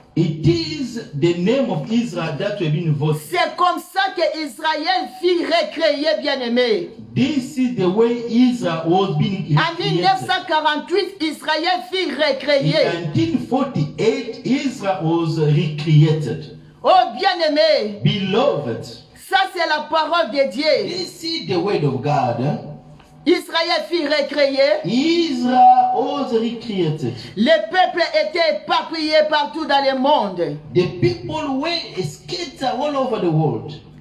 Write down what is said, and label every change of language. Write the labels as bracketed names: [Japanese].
[English] It is the name of Israel that will be voted. [French] C'est comme ça que Israël fut recréé, bien-aimé. [English] This is the way Israel was being [French] en 1948, Israël fut recréé. [English] In 1948, Israel was recreated. [French] Oh bien-aimé, [English] beloved, [French] ça c'est la parole de Dieu. [English] This is the word of God. [French] Israël fut recréé. [English] Israel was recreated. [French] Les peuples étaient éparpillés partout dans le monde. [English] The people were scattered all over the world.